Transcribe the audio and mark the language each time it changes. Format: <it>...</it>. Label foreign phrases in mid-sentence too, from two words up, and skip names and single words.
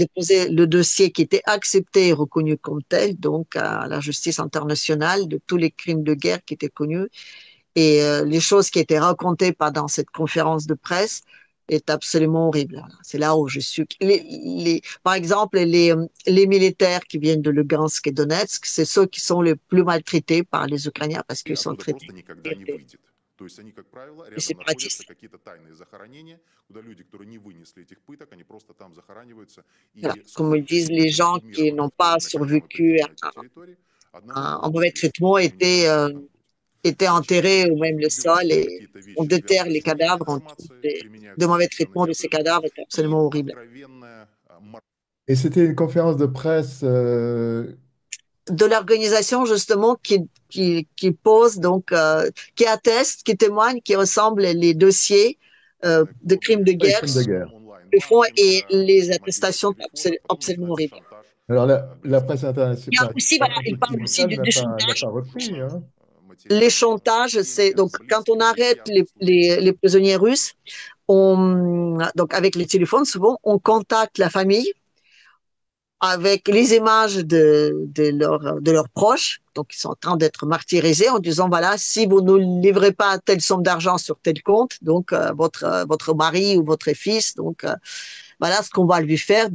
<fr>ont déposé le dossier qui était accepté et reconnu comme tel, donc à la justice internationale de tous les crimes de guerre qui étaient connus. Et les choses qui étaient racontées pendant cette conférence de presse est absolument horrible. C'est là où je suis. Par exemple, les militaires qui viennent de Lugansk et Donetsk, c'est ceux qui sont les plus maltraités par les Ukrainiens parce qu'ils sont</fr> <ru>Оттуда</ru> <fr>traités</fr> <ru>просто никогда не</ru> <fr>de</fr> <ru>выйдет. То есть они, как правило,</ru> <fr>de</fr> <ru>рядом находятся</ru> <fr>séparatistes.</fr> <ru>какие-то тайные захоронения, куда люди, которые не вынесли этих пыток, они просто там захораниваются.</ru> <fr>Voilà.</fr> <ru>И</ru> <fr>Comme le</fr> <ru>сколько</ru> <fr>disent</fr> <ru>людей</ru> <fr>les</fr> <ru>было</ru> <fr>gens qui</fr> <ru>эксгумировано</ru> <fr>n'ont</fr> <ru>в то</ru> <fr>pas</fr> <ru>время, когда мы</ru> <fr>survécu</fr> <ru>прибыли на эти территории, одному</ru> <fr>en</fr> <ru>Богу</ru> <fr>mauvais</fr> <ru>известно.</ru> <fr>traitement</fr> <ru>Мы не знаем, что там будет.</ru> <fr>étaient</fr> <ru>Значит,</ru> <fr>enterrés ou même le sol</fr> <ru>выбиваются</ru> <fr>et</fr> <ru>какие-то</ru> <fr>on</fr> <ru>вещи,</ru> <fr>déterre</fr> <ru>связанные</ru> <fr>les</fr> <ru>с военной</ru> <fr>cadavres.</fr> <ru>информацией,</ru> <fr>De</fr> <ru>применяются</ru> <fr>mauvais</fr> <ru>определенные</ru> <fr>traitements de ces</fr> <ru>методы</ru> <fr>cadavres étaient</fr> <ru>и</ru> <fr>absolument horribles.</fr> <ru>откровенная</ru> <fr>Et c'était une conférence de presse. De l'organisation justement qui pose donc qui atteste, qui témoigne, qui ressemble les dossiers de crimes de Les guerre crimes de guerre. le font et</fr> <ru>онлайн-банкинга,</ru> <fr>les attestations</fr> <ru>мобильного</ru> <fr>sont</fr> <ru>телефона, потом</ru> <fr>absolument</fr> <ru>начинается</ru> <fr>horribles.</fr> <ru>шантаж</ru> <fr>Alors la presse Il y a internationale, aussi, voilà, il parle aussi occidentale de n'a chantage. pas repris, hein. Les</fr> <ru>материалы</ru> <fr>chantages, c'est</fr> <ru>семьям,</ru> <fr>donc quand on</fr> <ru>близким,</ru> <fr>arrête</fr> <ru>друзьям служивых.</ru> <fr>les prisonniers russes, donc avec les téléphones, souvent, on contacte la famille avec les images de leurs proches, donc ils sont en train d'être martyrisés, en disant, voilà, si vous ne livrez pas telle somme d'argent sur tel compte, donc votre mari ou votre fils, donc voilà ce qu'on va lui faire.</fr>